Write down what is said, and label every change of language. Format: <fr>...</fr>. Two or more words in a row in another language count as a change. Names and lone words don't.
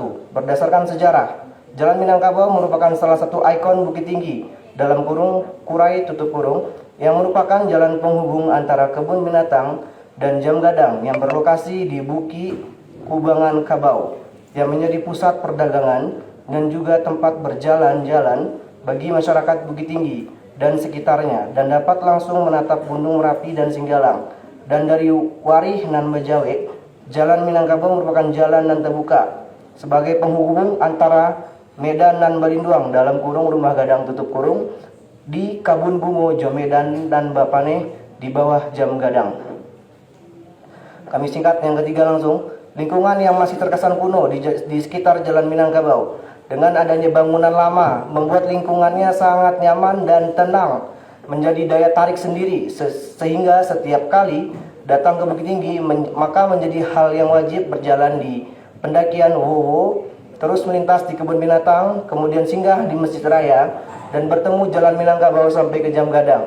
<id>Berdasarkan sejarah, Jalan Minangkabau merupakan salah satu ikon Bukit Tinggi dalam kurung Kurai tutup kurung yang merupakan jalan penghubung antara kebun binatang dan Jam Gadang yang berlokasi di Buki Kubangan Kabau yang menjadi pusat perdagangan dan juga tempat berjalan-jalan bagi masyarakat Bukit Tinggi dan sekitarnya, dan dapat langsung menatap Gunung Merapi dan Singgalang. Dan dari</id> <min>Warih nan Bejawe,</min> <id>Jalan Minangkabau merupakan jalan nan terbuka sebagai penghubung antara Medan dan Balinduang dalam kurung Rumah Gadang tutup kurung di Kabun Bungo Jomedan dan Bapane di bawah Jam Gadang. Kami singkat yang ketiga langsung, lingkungan yang masih terkesan kuno di sekitar Jalan Minangkabau dengan adanya bangunan lama membuat lingkungannya sangat nyaman dan tenang, menjadi daya tarik sendiri sehingga setiap kali datang ke Bukit Tinggi maka menjadi hal yang wajib berjalan di pendakian Wowo, terus melintas di kebun binatang, kemudian singgah di Masjid Raya dan bertemu Jalan Minangkabau sampai ke Jam Gadang.</id>